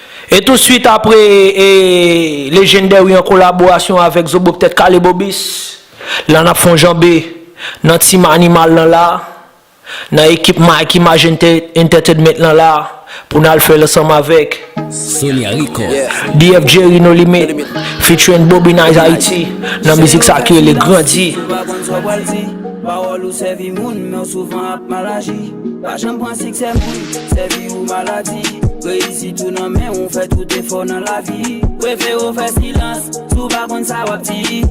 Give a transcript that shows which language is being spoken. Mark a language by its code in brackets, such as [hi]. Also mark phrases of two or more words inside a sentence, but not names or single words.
[ht] E tout swit apre, e, Legendary an kolaborasyon avèk Zobo Tèt Kale Bobis, la n ap fè janbe nan tim animal nan la, nan ekip Mike Image Ente-, Entertainment nan la, pou nou al fè l ansanm avèk Sonia Records. D F J Rino Limit, featuring Bobby Nice Haiti, nan mizik sa ki rele Grandi. Pawòl ou sèvi moun, men souvan ap mal aji. Pa janm pran siksè moun, sèvi ou maladi. Reyisi tou nan men, on fè tout efò nan lavi. Prefere ou fè silans, sou pa konn sa w ap di.